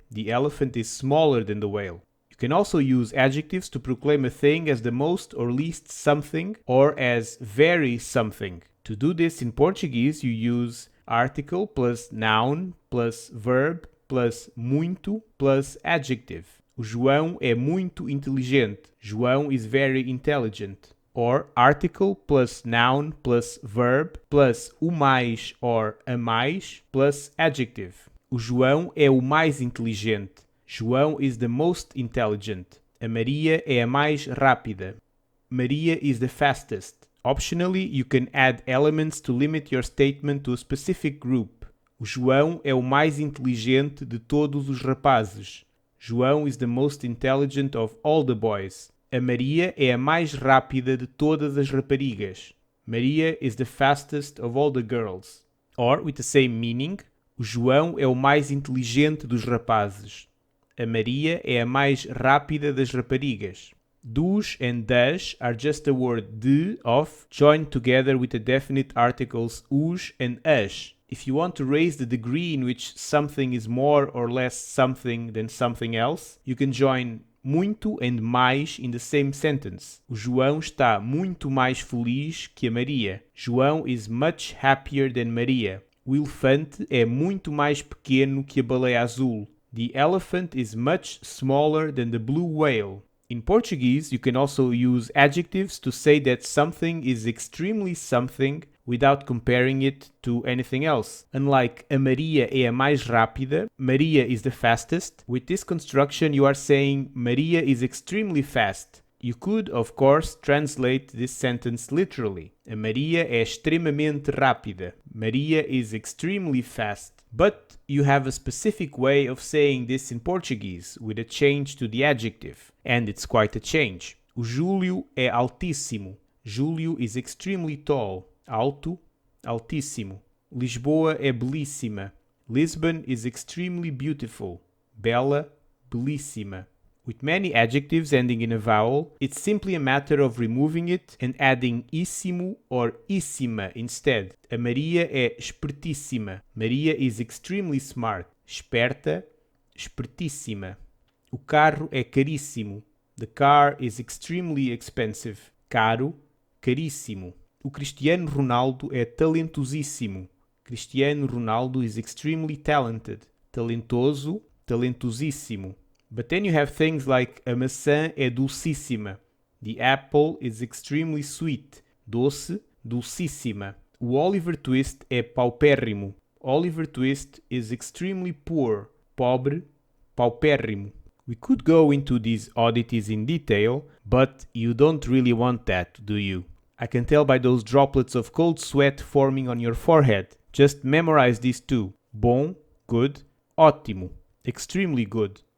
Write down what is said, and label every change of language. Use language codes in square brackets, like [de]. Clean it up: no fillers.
[en] The elephant is smaller than the whale. You can also use adjectives to proclaim a thing as the most or least something or as very something. To do this in Portuguese, you use article plus noun plus verb plus muito plus adjective. [pt] O João é muito inteligente. [en] João is very intelligent. Or article plus noun plus verb plus o mais or a mais plus adjective. [pt] O João é o mais inteligente. [en] João is the most intelligent. [pt] A Maria é a mais rápida. [en] Maria is the fastest. Optionally, you can add elements to limit your statement to a specific group. [pt] O João é o mais inteligente de todos os rapazes. [en] João is the most intelligent of all the boys. [pt] A Maria é a mais rápida de todas as raparigas. [en] Maria is the fastest of all the girls. Or, with the same meaning, [pt] o João é o mais inteligente dos rapazes. A Maria é a mais rápida das raparigas. [en] Dos and das are just the word de, of, joined together with the definite articles os and as. If you want to raise the degree in which something is more or less something than something else, you can join muito and mais in the same sentence. [pt] O João está muito mais feliz que a Maria. [en] João is much happier than Maria. [pt] O elefante é muito mais pequeno que a baleia azul. [en] The elephant is much smaller than the blue whale. In Portuguese, you can also use adjectives to say that something is extremely something without comparing it to anything else. Unlike [pt] a Maria é a mais rápida, [en] Maria is the fastest. With this construction, you are saying Maria is extremely fast. You could, of course, translate this sentence literally. [pt] A Maria é extremamente rápida. [en] Maria is extremely fast. But you have a specific way of saying this in Portuguese, with a change to the adjective, and it's quite a change. [pt] O Júlio é altíssimo. [en] Júlio is extremely tall. [pt] Alto, altíssimo. Lisboa é belíssima. [en] Lisbon is extremely beautiful. [pt] Bela, belíssima. [en] With many adjectives ending in a vowel, it's simply a matter of removing it and adding íssimo or íssima instead. [pt] A Maria é espertíssima. [en] Maria is extremely smart. [pt] Esperta, espertíssima. O carro é caríssimo. [en] The car is extremely expensive. [pt] Caro, caríssimo. O Cristiano Ronaldo é talentosíssimo. [en] Cristiano Ronaldo is extremely talented. [pt] Talentoso, talentosíssimo. [en] But then you have things like [pt] a maçã é dulcíssima. [en] The apple is extremely sweet. [pt] Doce, dulcíssima. O Oliver Twist é paupérrimo. [en] Oliver Twist is extremely poor. [pt] Pobre, paupérrimo. [en] We could go into these oddities in detail, but you don't really want that, do you? I can tell by those droplets of cold sweat forming on your forehead. Just memorize these two. Bom, good. Ótimo, extremely good.